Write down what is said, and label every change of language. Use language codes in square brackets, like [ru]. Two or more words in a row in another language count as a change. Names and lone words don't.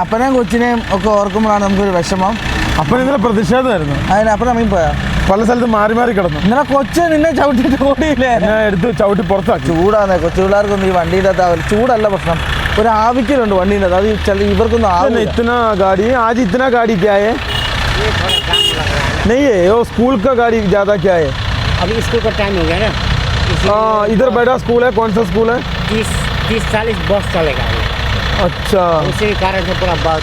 [ml] അപ്പനെയും കൊച്ചിനെയും ഒക്കെ ഓർക്കുമ്പോഴാണ് നമുക്കൊരു വിഷമം. അപ്പം ഇന്നലെ പ്രതിഷേധമായിരുന്നു. അതിനപ്പുറം നമ്മി പോയാ പല സ്ഥലത്ത് മാറി മാറി കിടന്നു. ഇന്നലെ കൊച്ചു നിന്നെ ചവിട്ടിട്ട് ഓടിയില്ലേ? ഞാൻ എടുത്ത് ചവിട്ടി പുറത്താക്കി. ചൂടാണ് കൊച്ചു പിള്ളേർക്കൊന്നും ഈ വണ്ടിയുടെ ചൂടല്ല പ്രശ്നം, ഒരു ആവിക്കലുണ്ട് വണ്ടീൻ്റെ. അത് ചില ഇവർക്കൊന്നും ആവില്ല. [hi] इतना गाड़ी आज इतना गाड़ी क्या है? नहीं है वो स्कूल का गाड़ी ज़्यादा क्या है? अभी स्कूल का टाइम हो गया ना। हाँ, इधर बड़ा स्कूल है. कौन सा स्कूल है? 30-40 बस चलेगा। अच्छा, उसी कारण से पूरा बस